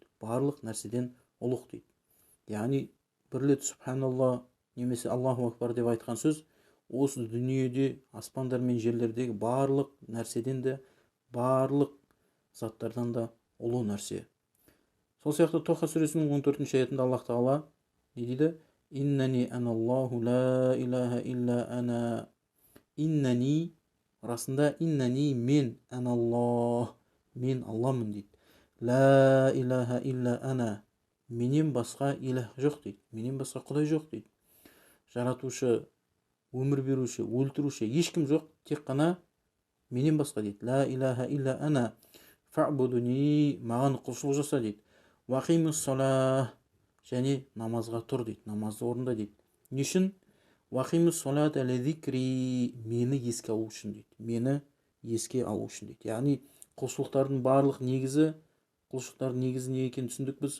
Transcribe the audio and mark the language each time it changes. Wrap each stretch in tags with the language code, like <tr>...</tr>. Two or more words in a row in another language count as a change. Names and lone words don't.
<kk>Барлық нәрседен ұлық дейді. Яғни бір рет субханалла немесе</kk> <ar>الله أكبر</ar> <kk>деп айтқан сөз осы дүниеде, аспандар мен жерлердегі барлық нәрседен де, барлық заттардан да ұлы нәрсе. Сол сияқты Тоха сүресінің 14-ші аятында Аллах тағала не дейді?</kk> <ar>إنني أنا الله لا إله إلا أنا.</ar> <kk>Иннани, расында иннани, мен, аналлах, мен Алламын дейді.</kk> <ar>لا إله إلا أنا,</ar> <kk>менен басқа илах жоқ дейді. Менен басқа құдай жоқ дейді. Жаратушы, өмір беруші, өлтіруші ешкім жоқ, тек қана менен басқа дейді.</kk> <ar>لا إله إلا أنا فاعبدني,</ar> <kk>маған құлшылық жаса дейді.</kk> <ar>وأقم الصلاة,</ar> <kk>және намазға тұр дейді. Намазды орында дейді. Не үшін?</kk> <ar>وأقم الصلاة لذكري,</ar> <kk>мені еске алу үшін дейді. Мені еске алу үшін дейді. Яғни құлшылықтардың барлық негізі, құлшылықтардың негізі не екенін түсіндік біз.</kk>